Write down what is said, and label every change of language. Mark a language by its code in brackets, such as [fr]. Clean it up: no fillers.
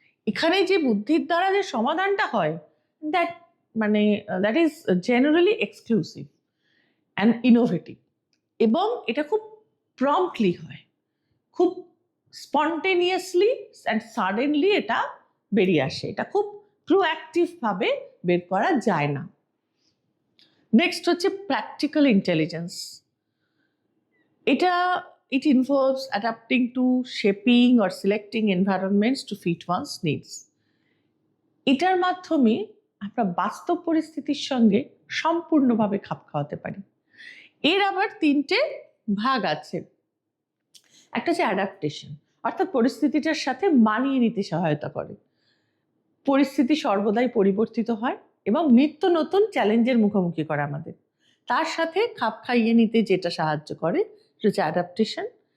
[bn] এখানে যে বুদ্ধির দ্বারা যে সমাধানটা হয়, [en] that is generally exclusive and innovative, [bn] এবং এটা খুব প্রম্পটলি হয়, খুব স্পন্টেনিয়াসলি অ্যান্ড সাডেনলি এটা বেরিয়ে আসে, এটা খুব প্রোঅ্যাক্টিভভাবে বের করা যায় না। নেক্সট হচ্ছে practical intelligence. [en] it involves adapting to shaping or selecting environments to fit one's needs. [bn] এটার মাধ্যমে আমরা বাস্তব পরিস্থিতির সঙ্গে সম্পূর্ণভাবে খাপ খাওয়াতে পারি। এর আবার 3টে ভাগ আছে। একটা হচ্ছে অ্যাডাপ্টেশন, অর্থাৎ পরিস্থিতিটার সাথে মানিয়ে নিতে সহায়তা করে। পরিস্থিতি সর্বদাই পরিবর্তিত হয় এবং নিত্য নতুন চ্যালেঞ্জের মুখোমুখি করে আমাদের, তার সাথে খাপ খাইয়ে নিতে যেটা সাহায্য করে সেটা হচ্ছে অ্যাডাপ্টেশন।